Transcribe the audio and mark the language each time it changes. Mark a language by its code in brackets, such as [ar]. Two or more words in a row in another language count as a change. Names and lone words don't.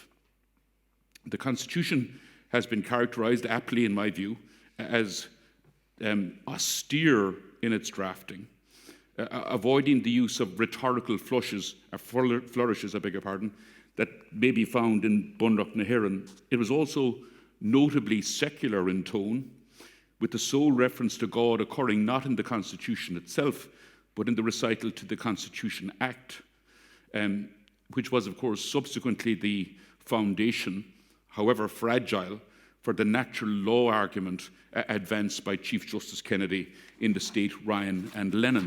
[en] The Constitution has been characterised aptly, in my view, as austere in its drafting, avoiding the use of rhetorical flourishes, I beg your pardon, that may be found in Bundock na hÉireann. It was also notably secular in tone, with the sole reference to God occurring not in the Constitution itself, but in the recital to the Constitution Act, which was, of course, subsequently the foundation, however fragile, for the natural law argument advanced by Chief Justice Kennedy in the State, Ryan and Lennon.